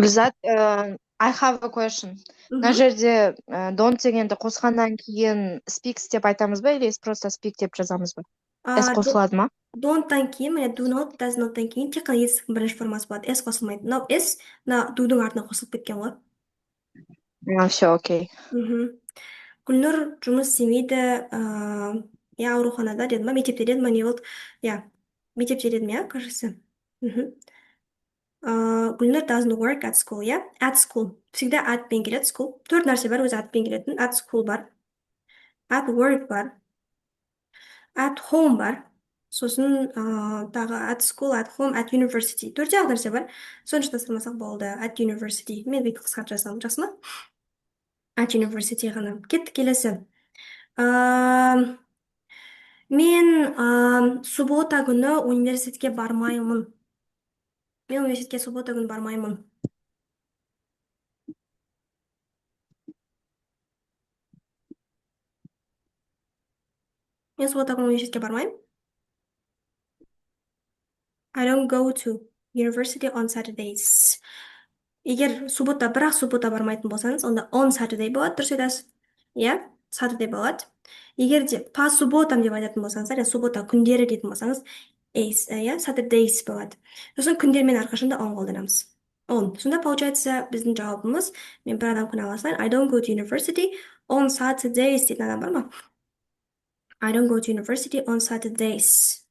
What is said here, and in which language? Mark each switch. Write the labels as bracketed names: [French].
[English] Гүлзат, I have a question. [Kazakh] Мына жерде don't дегенді қосқаннан кейін speaks деп айтамыз ба, [Russian] или просто [Kazakh] speak деп жазамыз ба? S қосылады ма? Don't-тан кейін, do not, does not-тан кейін тек қана етістіктің бірінші формасы болады. S қосылмайды. Мынау S, do-дің артына қосылып кеткен ғой. [Russian] Все, окей. [Kazakh] Гүлнұр жұмыс істемейді, ауруханада дедім ба, мектепте дедім ба, не болды? Мектепте дедім, кажется. [English] Гүлнұр doesn't work at school, иә? At school. [Kazakh] Всегда atпен келеді, school. Төрт нәрсе бар, өзі atпен келетін. [English] At school бар. At work бар. At home бар. [Kazakh] Сосын тағы [English] at school, at home, at university. [Kazakh] Төртте ақ нәрсе бар. Соны шатастырмасақ болды. [English] At university. [Kazakh] Мен бүйтіп қысқартып жазамын. Жақсы ма? [English] At university ғана. [Kazakh] Кеттік келесі. Мен суббота күні университетке бармаймын. Мен университетке суббота күні бармаймын. Мен суббота күні университетке бармаймын. [English] I don't go to university on Saturdays. [Kazakh] Егер бірақ суббота бармайтын болсаңыз, онда [English] on Saturday [Kazakh] болады, дұрыс айтасыз. Иә, Saturday болады. Егер де [Russian] по субботам [Kazakh] деп айтатын болсаңыздар, суббота күндері дейтін болсаңыз, Saturdays болады. Сосын күндермен әрқашанда on қолданамыз. [English] On. [Kazakh] Сонда получается біздің жауабымыз, мен бір адам күні аласынан, [English] I don't go to university on Saturdays [Kazakh] дейтін адам бар ма? [English] I don't go to university on Saturdays.